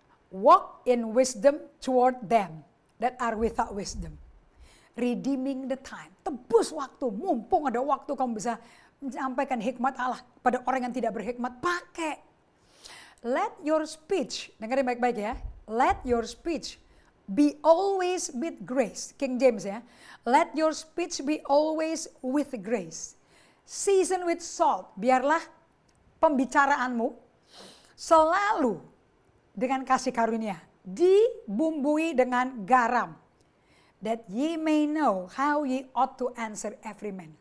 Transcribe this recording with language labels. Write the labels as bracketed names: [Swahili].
[English] Walk in wisdom toward them that are without wisdom. Redeeming the time. [Indonesian] Tebus waktu, mumpung ada waktu kamu bisa menyampaikan hikmat Allah pada orang yang tidak berhikmat, pakai. [English] Let your speech, [Indonesian] dengerin baik-baik ya. [English] Let your speech be always with grace. King James ya. Let your speech be always with grace. Season with salt. [Indonesian] Biarlah pembicaraanmu selalu dengan kasih karunia. Dibumbui dengan garam. [English] That ye may know how ye ought to answer every man.